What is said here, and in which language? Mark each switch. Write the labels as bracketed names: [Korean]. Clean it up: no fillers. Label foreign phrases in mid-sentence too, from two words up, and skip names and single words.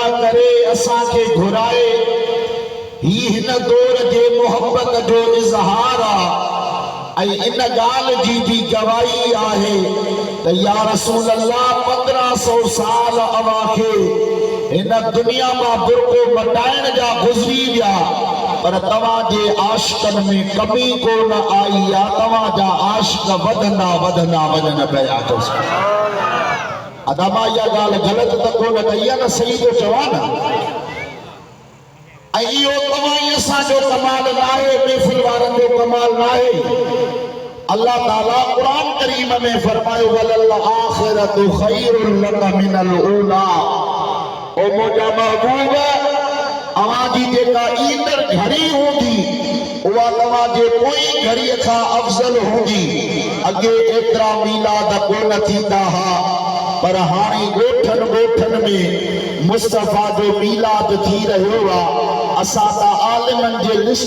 [Sindhi] करे असां खे घुराए ही हिन दौर जे मोहब्बत जो इज़हार आहे ऐं इन ॻाल्हि जी भी गवाही आहे त [Arabic] يا رسول الله [Sindhi] 1500 साल अवां खे हिन दुनिया मां बुरको मटाइण जा गुज़री विया पर तव्हां जे आशिक़नि में कमी कोन आई आहे तव्हां जा आशिक़ वधंदा वधंदा वञनि पिया अदा मां इहा ॻाल्हि ग़लति त कोन कई आहे न सही थो चवां न ऐं इहो तव्हां ई असांजो कमाल न आहे महफ़िल वारनि जो कमाल न आहे अल्लाह ताला क़ुरान करीम में फरमायो [Arabic] وللآخرة خير لك من الأولى [Sindhi] ओ मुंहिंजा महबूब अवां जी जेका ईंदड़ घड़ी हूंदी उहा तव्हां जे पोइ घड़ीअ खां अफ़ज़ल हूंदी अॻे एतिरा मीलाद कोन थींदा हुआ पर हाणे ॻोठनि ॻोठनि में मुस्तफ़ा जो मीलाद थी रहियो आहे असां त आलिमनि जे लिस्ट